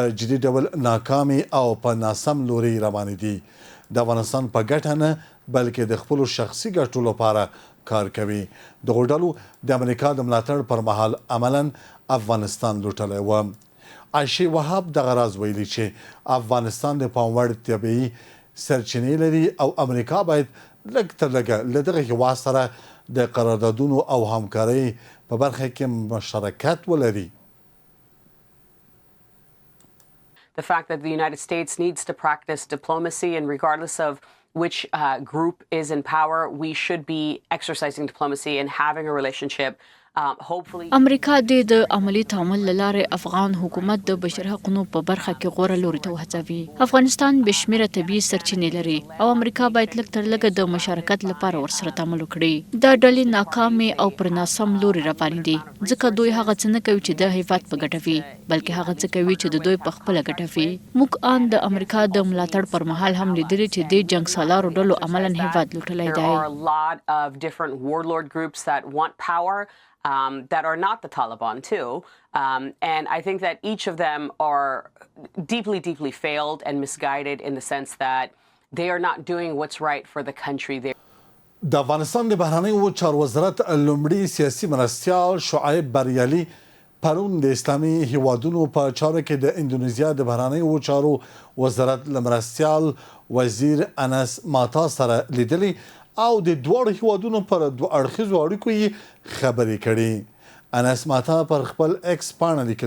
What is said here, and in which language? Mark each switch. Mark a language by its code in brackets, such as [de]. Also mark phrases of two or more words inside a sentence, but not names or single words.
[ps] جدي ډول ناکامې او په ناسم لوري روانې دي د افغانستان په ګټه نه بلکې د خپلو شخصي ګټو لپاره کار کوي دغو ډلو د امریکا د ملاتړ پر مهال عملاً افغانستان لوټلی و عایشې وهاب دغه راز ویلي چې افغانستان د پام وړ طبیعي سرچینې لري او امریکا باید لږ تر لږه له دغه هېواد سره د قراردادونو او همکارۍ په برخه کې مشارکت ولري [en] The fact that the United States needs to practice diplomacy and regardless of which group is in power, we should be exercising diplomacy and having a relationship. [ps] امریکا د عملی تعامل لاره افغان حکومت د بشر حقوقو په برخه کې غوړه لوري ته وهڅوي افغانستان بشمیره طبي سرچینې لري او امریکا باید لږ تر لږه د مشارکت لپاره ورسره تعامل وکړي دا ډلې ناکامې او پر ناسم لوري روانې دي ځکه دوی هغه څه نه کوي چې د هیواد په ګټه وي بلکې هغه څه کوي چې د دوی په خپله ګټه وي موږ ان د امریکا د ملاتړ پر مهال هم لیدلي چې د جنګسالارو ډلو عملاً هیواد لوټلی دی [en] that are not the Taliban too. And I think that each of them are deeply, deeply failed and misguided in the sense that they are not doing what's right for the country. [ps] د افغانستان د بهرنیو چارو وزارت لومړي سیاسي مرستیال شعیب بریالي پرون د اسلامي هیوادونو په چارو کې د اندونیزیا د بهرنیو چارو وزارت مرستیال وزیر انس ماتا سره لیدلي او د دواړو هیوادونو پر دوه اړخیزو اړیکو یې خبرې کړي انس ماتا پر خپل ایکس پاڼه لیکلي